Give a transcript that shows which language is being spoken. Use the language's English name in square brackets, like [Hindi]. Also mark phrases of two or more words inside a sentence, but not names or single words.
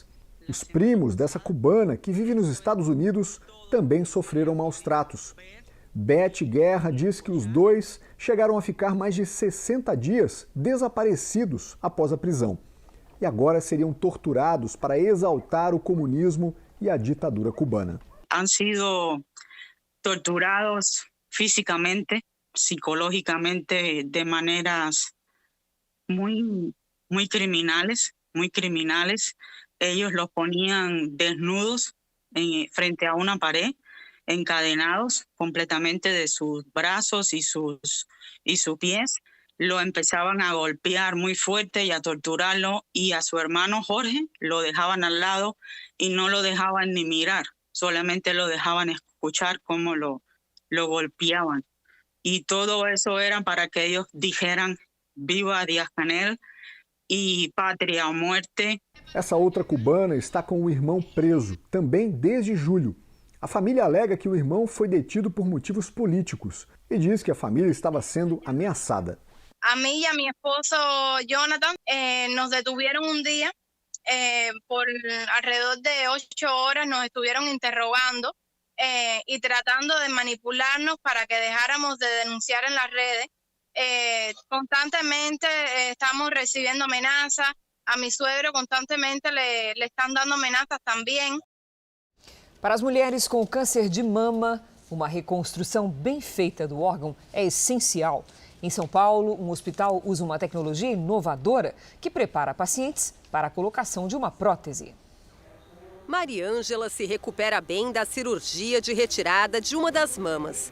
[Portuguese] Os primos dessa cubana, que vive nos Estados Unidos, também sofreram maus tratos. Beth Guerra diz que os 2 chegaram a ficar mais de 60 dias desaparecidos após a prisão. E agora seriam torturados para exaltar o comunismo e a ditadura cubana. [Spanish] Han sido torturados físicamente, psicológicamente, de maneiras muy criminales. Ellos los ponían desnudos frente a una pared, encadenados completamente de sus brazos y sus pies. Lo empezaban a golpear muy fuerte y a torturarlo, y a su hermano Jorge lo dejaban al lado y no lo dejaban ni mirar, solamente lo dejaban escuchar cómo lo golpeaban. Y todo eso era para que ellos dijeran viva Díaz-Canel [Portuguese] e pátria ou morte. Essa outra cubana está com o irmão preso, também desde julho. A família alega que o irmão foi detido por motivos políticos e diz que a família estava sendo ameaçada. [Spanish] A mí y a mi esposo Jonathan nos detuvieron un día por alrededor de 8 horas, nos estuvieron interrogando y tratando de manipularnos para que dejáramos de denunciar en las redes. Constantemente estamos recibiendo amenazas, a mi suegro constantemente le están dando amenazas también. [Portuguese] Para as mulheres com câncer de mama, uma reconstrução bem feita do órgão é essencial. Em São Paulo, um hospital usa uma tecnologia inovadora que prepara pacientes para a colocação de uma prótese. Mariângela se recupera bem da cirurgia de retirada de uma das mamas.